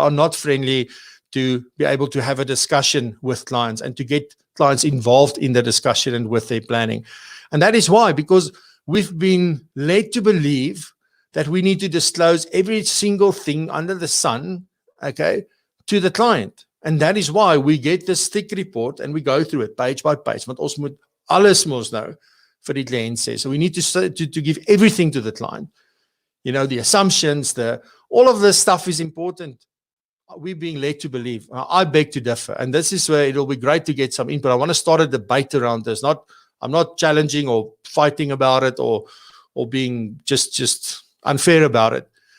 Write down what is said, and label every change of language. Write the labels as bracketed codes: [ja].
[en] They are not friendly to be able to have a discussion with clients and to get clients involved in the discussion and with their planning. And that is why, because we've been led to believe that we need to disclose every single thing under the sun, okay, to the client. And that is why we get this thick report and we go through it page by page. [af] Want ons moet alles mos nou vir die cliënt sê. [en] So we need to give everything to the client. The assumptions, all of this stuff is important. We're being led to believe. I beg to differ. And this is where it'll be great to get some input. I want to start a debate around this. I'm not challenging or fighting about it or being just unfair about it.